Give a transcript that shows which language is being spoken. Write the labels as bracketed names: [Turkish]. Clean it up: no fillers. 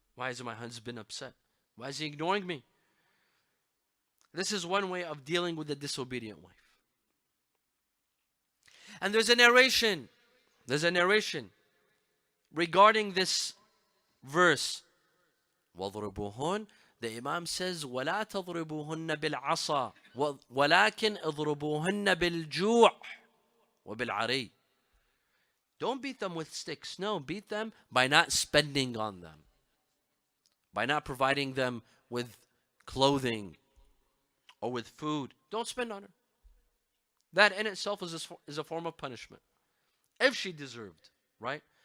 [English] Why is my husband upset? Why is he ignoring me? This is one way of dealing with a disobedient wife. And there's a narration regarding this verse. [Arabic] وَضْرِبُوهُنْ. [English] The Imam says, [Arabic] وَلَا تَضْرِبُوهُنَّ بِالْعَصَى وَلَكِنْ اضْرِبُوهُنَّ بِالْجُوعِ وَبِالْعَرِيِّ. [English] Don't beat them with sticks. No, beat them by not spending on them, by not providing them with clothing or with food. Don't spend on her. That in itself is a form of punishment, if she deserved, right?